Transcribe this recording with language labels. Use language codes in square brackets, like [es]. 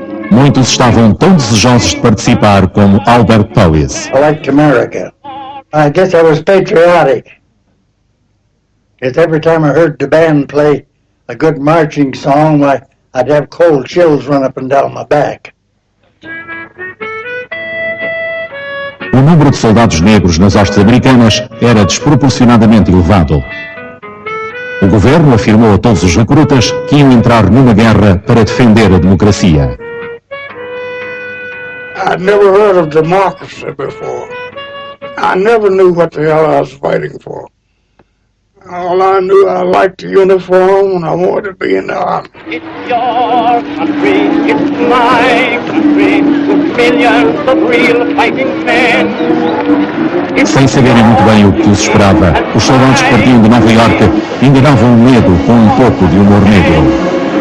[pt] Muitos estavam tão desejosos de participar como Albert Powys. [en] I liked America. I guess I was patriotic. Because every time I heard the band play a good marching song, I'd have cold chills run up and down my back. [pt] O número de soldados negros nas hostes americanas era desproporcionadamente elevado. O governo afirmou a todos os recrutas que iam entrar numa guerra para defender a democracia. [en] I'd never heard of democracy before. I never knew what the hell I was fighting for. All I knew, I liked the uniform and I wanted to be in the army. It's your country, it's my country, with millions of real fighting men. [pt] Sem saberem muito bem o que os esperava, os soldados que partiam de Nova Iorque enganavam o medo com um pouco de humor negro.